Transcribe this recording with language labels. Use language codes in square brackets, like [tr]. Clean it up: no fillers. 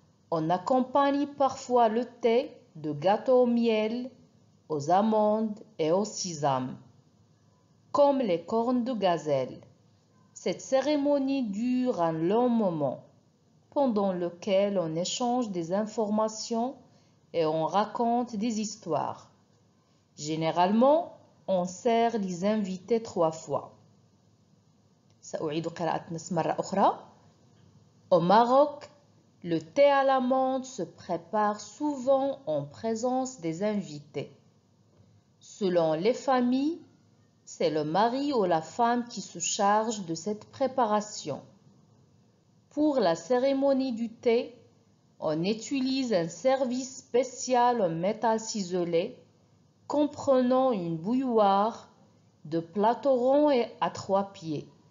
[fr] On accompagne parfois le thé de gâteaux au miel, aux amandes et au sésame, comme les cornes de gazelle. Cette cérémonie dure un long moment, pendant lequel on échange des informations et on raconte des histoires. Généralement, on sert les invités 3 fois. [ar] سأعيد قراءة النص مرة أخرى. [fr] Au Maroc, le thé à la menthe se prépare souvent en présence des invités. Selon les familles, c'est le mari ou la femme qui se charge de cette préparation. Pour la cérémonie du thé, on utilise un service spécial en métal ciselé comprenant une bouilloire de plateaux ronds et à 3 pieds.